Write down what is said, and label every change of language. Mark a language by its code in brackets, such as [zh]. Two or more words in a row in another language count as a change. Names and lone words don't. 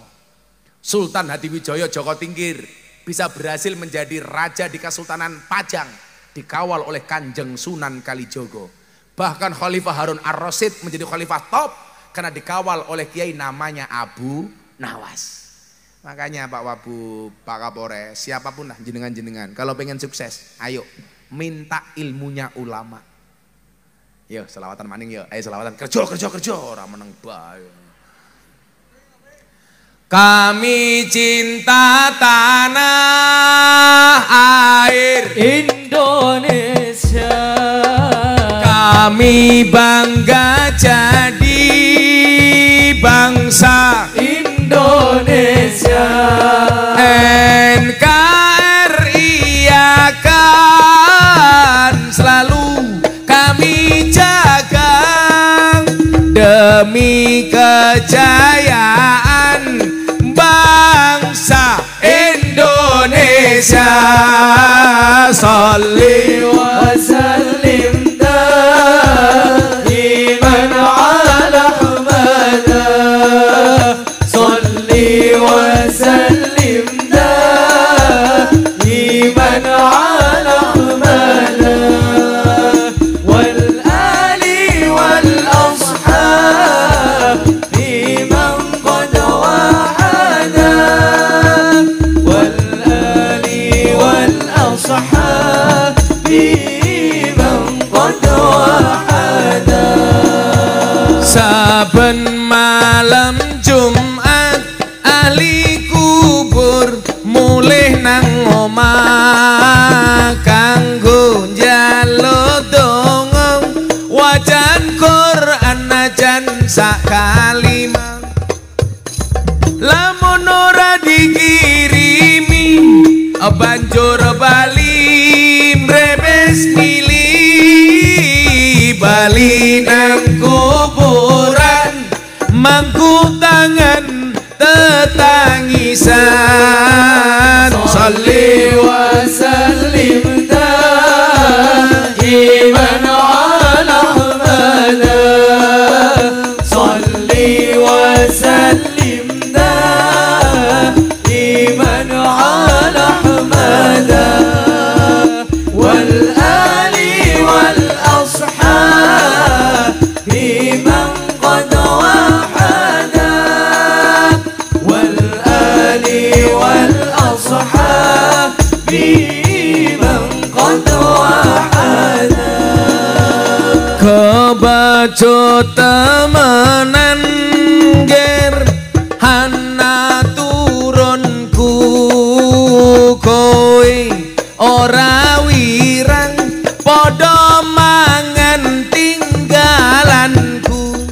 [id] Sultan Hadiwijaya Joko Tingkir bisa berhasil menjadi raja di Kesultanan Pajang dikawal oleh Kanjeng Sunan Kalijogo. Bahkan Khalifah Harun Ar-Rasyid menjadi khalifah top karena dikawal oleh kiai namanya Abu Nawas. Makanya Pak Wabub, Pak Kapolres, siapapun lah jenengan-jenengan, kalau pengen sukses, ayo minta ilmunya ulama. [jv] Yo selawatan maning yo, ayo selawatan kerja orang meneng bae. [id] Kami cinta tanah air Indonesia. Kami bangga jadi bangsa Indonesia. NKRI akan selalu kami jaga demi kejayaan bangsa Indonesia. [ar] صلي و وسلم دائما على أحمد صلي وسلم دائما على أحمد والآل والأصحاب من قد وحدا والآل والأصحاب من قد وحدا. [jv] Saben malam Jumat ahli kubur mulih nang omah kanggo njaluk donga wajan Quran najan sak kalimah. Lamun ora dikirimi banjur bali mrebes milih bali nang kuburan mangku tangan tetangisan. [ar] صلي وسلم دائما على أحمد صلي وسلم دائما على أحمد والآل والأصحاب من قد وحدا والآل والأصحاب من قد وحدا. [jv] Kebacut temenan ger hana turunku kowe ora wirang padha mangan tinggalanku.